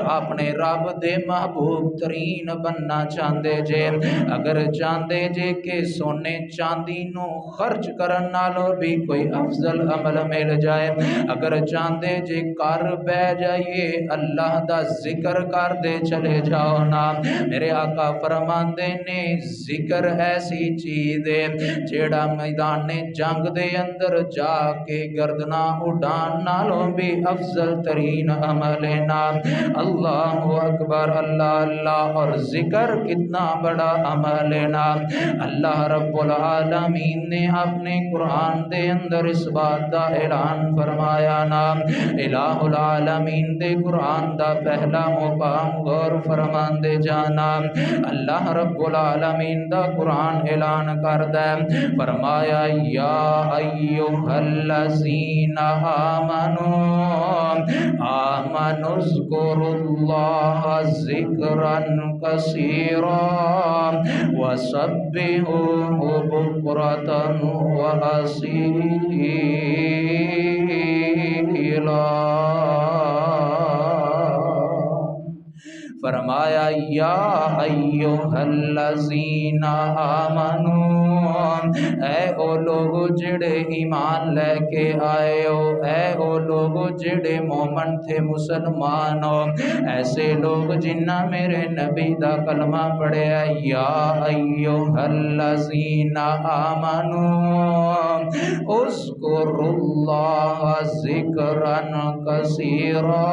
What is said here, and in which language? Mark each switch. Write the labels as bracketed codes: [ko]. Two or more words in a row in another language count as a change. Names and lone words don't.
[pa] اپنے رب دے محبوب ترین بننا چاہتے جے، اگر چاہتے جے کہ سونے چاندی نوں خرچ کرن نالوں بھی کوئی افضل عمل مل جائے، اگر چاہتے جے کر بہہ جائیے اللہ دا ذکر کردے چلے جاؤ نا، میرے آقا فرماندے نے ذکر ایسی چیز ہے جہڑا میدان جنگ دے اندر جا کے گردناں اڑان نالوں بھی افضل ترین عمل ہے نا. [ar] الله أكبر الله الله. [ur] اور ذکر کتنا بڑا عمل ہے نا. اللہ رب العالمین نے اپنے قرآن دے اندر اس بات کا اعلان فرمایا نا. [pa] الہ العالمین دے قرآن دا پہلا مقام غور فرماندے جانا. اللہ رب العالمین دا قرآن اعلان کردا ہے، فرمایا [ar] يا أيها الذين آمنوا اذكروا الله ذكرا كثيرا وسبحوه بكرة وأصيلا. [pa] تفصیلا۔ فرمایا [ar] یا ایھا الذین آمنو، [pa] اے او لوگ جڑے ایمان لے کے آئے ہو، اے او لوگ جڑے مومن تھے مسلمان ہو، ایسے لوگ جنہ میرے نبی دا کلمہ پڑھیا [ar] یا ایھا الذین آمنو اذکروا اللہ ذکرا کثیرا۔